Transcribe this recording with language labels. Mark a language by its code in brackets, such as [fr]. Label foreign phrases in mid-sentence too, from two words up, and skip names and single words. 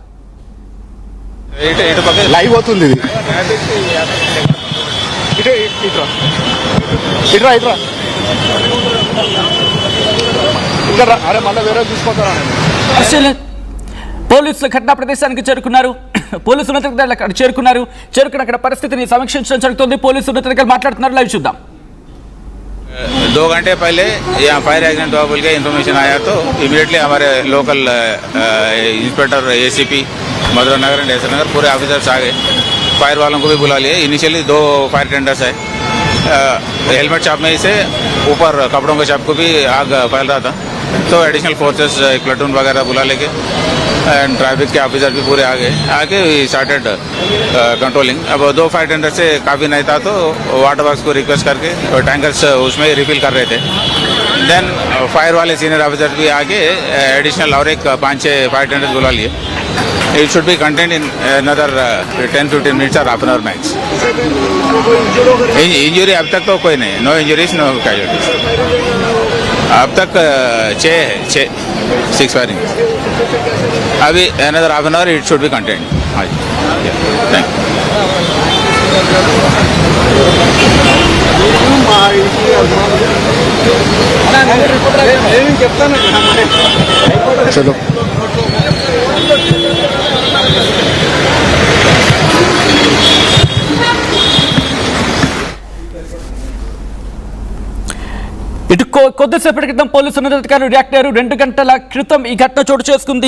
[te] లైవ్ అవుతుంది. పోలీసులు ఘటనా ప్రదేశానికి చేరుకున్నారు. పోలీసు ఉన్నతాధికారులు అక్కడ చేరుకుని అక్కడ పరిస్థితిని సమీక్షించడం జరుగుతుంది. పోలీసు ఉన్నతాధికారులు మాట్లాడుతున్నారు. లైవ్ చూద్దాం. [hi] 2 घंटे पहले यहाँ फायर एक्सीडेंट हुआ बोल के इन्फॉर्मेशन आया तो इमीडिएटली हमारे [en] local inspector [hi] एसीपी मधुरा नगर एंड एसर नगर पूरे ऑफिसर्स आ गए. फायर वालों को भी बुला लिए. इनिशियली 2 [en] fire tenders [hi] है. [en] helmet shop [hi] में से ऊपर कपड़ों के शॉप को भी आग फैल रहा था, तो [en] additional forces platoon [hi] वगैरह बुला लेके [en] and traffic [hi] के ऑफिसर भी पूरे आगे [en] started controlling. [hi] अब 2 [en] fire tender [hi] से काफ़ी नहीं था तो [en] water works [hi] को रिक्वेस्ट करके टैंकर्स उसमें रिफिल कर रहे थे. [en] then fire [hi] वाले [en] senior officer [hi] भी आगे एडिशनल और एक 5-6 [en] fire tenders [hi] बुला लिए. [en] It should be contained in another 10-15 minutes or half an hour max. [hi] इंजरी अब तक तो कोई नहीं, [en] no injuries no casualties. [hi] अब तक 6 फायरिंग. [en] अभी another half an hour it should be contained. [hi] हाँ जी, थैंक यू. चलो [te] ఇటు కొద్దిసేపటి క్రితం పోలీసు ఉన్నతాధికారులు రియాక్ట్ అయ్యారు. 2 గంటల క్రితం ఈ ఘటన చోటు చేసుకుంది.